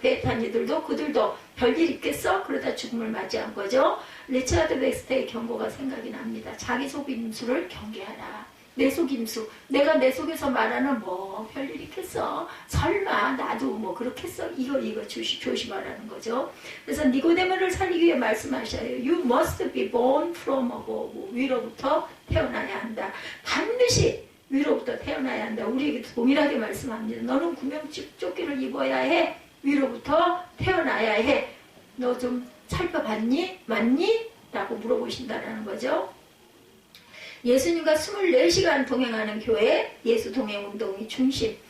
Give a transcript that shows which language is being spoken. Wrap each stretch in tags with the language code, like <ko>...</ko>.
<ko>배 탄 이들도 그들도 별일 있겠어? 그러다 죽음을 맞이한 거죠. 리차드 렉스터의 경고가 생각이 납니다. 자기 속임수를 경계하라. 내 속임수. 내가 내 속에서 말하는 뭐 별일 있겠어? 설마 나도 뭐 그렇겠어? 이거 조심하라는 거죠. 그래서 니고데모를 살리기 위해 말씀하셔요.</ko> <en>You must be born from above.</en> <ko>위로부터 태어나야 한다. 반드시 위로부터 태어나야 한다. 우리에게 동일하게 말씀합니다. 너는 구명조끼를 입어야 해. 위로부터 태어나야 해. 너 좀 살펴봤니? 맞니? 라고 물어보신다라는 거죠. 예수님과 24시간 동행하는 교회, 예수 동행 운동이 중심.</ko>